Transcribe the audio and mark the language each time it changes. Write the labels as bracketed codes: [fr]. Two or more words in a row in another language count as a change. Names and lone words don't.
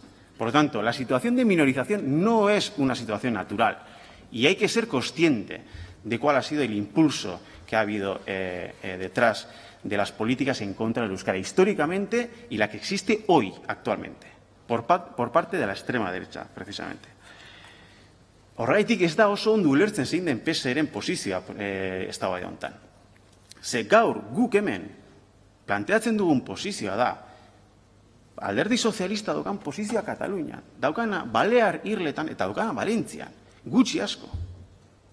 [es] Por lo tanto, la situación de minorización no es una situación natural y hay que ser consciente de cuál ha sido el impulso que ha habido detrás de las políticas en contra del euskera históricamente y la que existe hoy, actualmente, por parte de la extrema derecha, precisamente. [eu] Horregatik ez da oso ondo ulertzen zein den PSeren posizioa eztabaida honetan. Ze gaur guk hemen planteatzen dugun posizioa da Alderdi Sozialista daukan posizioa Katalunian, daukana Balear Irletan eta daukana Valentzian, gutxi asko.